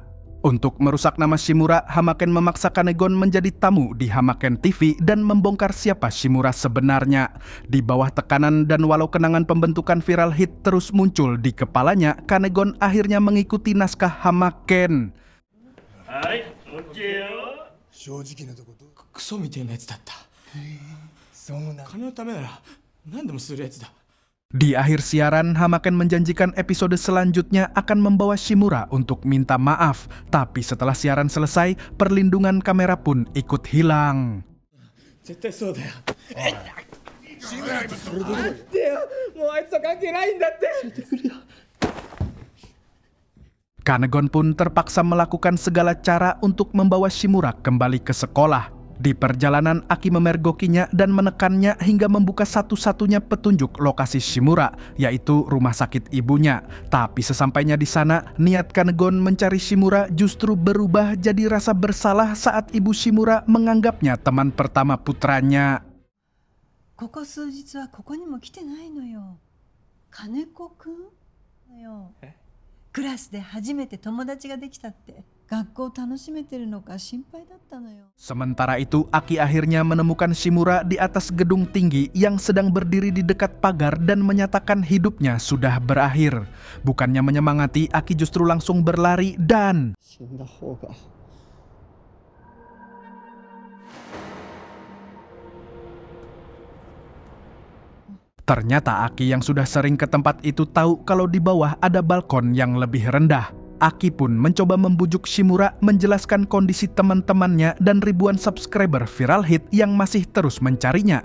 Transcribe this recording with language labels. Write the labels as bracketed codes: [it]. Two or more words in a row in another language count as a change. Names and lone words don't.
[id] Untuk merusak nama Shimura, Hamaken memaksa Kanegon menjadi tamu di Hamaken TV dan membongkar siapa Shimura sebenarnya. Di bawah tekanan dan walau kenangan pembentukan viral hit terus muncul di kepalanya, Kanegon akhirnya mengikuti naskah Hamaken. [ja] 正直なとことクソみたいなやつだった。そうな金のためなら何でもするやつだ。 [id] Di akhir siaran, Hamaken menjanjikan episode selanjutnya akan membawa Shimura untuk minta maaf. Tapi setelah siaran selesai, perlindungan kamera pun ikut hilang. [ja] 絶対そうだよ。待ってよ。もうあいつと関係ないんだって。 [id] Kanegon pun terpaksa melakukan segala cara untuk membawa Shimura kembali ke sekolah. Di perjalanan, Aki memergokinya dan menekannya hingga membuka satu-satunya petunjuk lokasi Shimura, yaitu rumah sakit ibunya. Tapi sesampainya di sana, niat Kanegon mencari Shimura justru berubah jadi rasa bersalah saat ibu Shimura menganggapnya teman pertama putranya. [ja] ここ数日はここにも来てないのよ。金子くんだよ。クラスで初めて友達ができたって。学校楽しめてるのか心配だったのよ。 [id] Sementara itu, Aki akhirnya menemukan Shimura di atas gedung tinggi yang sedang berdiri di dekat pagar dan menyatakan hidupnya sudah berakhir. Bukannya menyemangati, Aki justru langsung berlari dan... [ja] 死んだ方が。 [id] Ternyata Aki yang sudah sering ke tempat itu tahu kalau di bawah ada balkon yang lebih rendah. Aki pun mencoba membujuk Shimura menjelaskan kondisi teman-temannya dan ribuan subscriber viral hit yang masih terus mencarinya.